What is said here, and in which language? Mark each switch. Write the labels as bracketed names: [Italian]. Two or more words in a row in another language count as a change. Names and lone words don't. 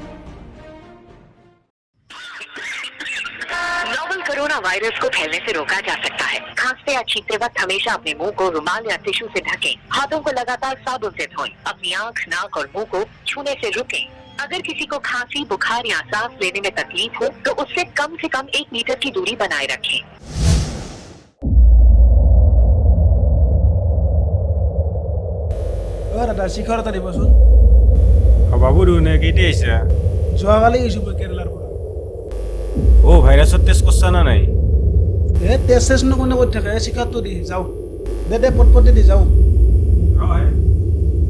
[Hindi] नोवल कोरोना वायरस को फैलने से रोका जा सकता है खांसते या छींकते वक्त हमेशा अपने मुंह को रुमाल या टिश्यू से ढकें हाथों को लगातार साबुन से धोएं अपनी आंख नाक और मुंह को छूने से रुकें अगर किसी को खांसी बुखार या सांस लेने में तकलीफ हो तो उससे कम 1 मीटर की दूरी बनाए रखें [Assamese] দাদা শিখৰ এটা দিবচোন বাবু নে কেইটা আহিছা যোৱাকালি গৈছোঁ মই কেৰেলাৰ পৰা ভাইৰাছৰ টেষ্ট কৰছা না নাই টেষ্ট চেষ্ট কোনে কৰি থাকে শিখাৰটো দি যাওঁ দে পটপটে দি যাওঁ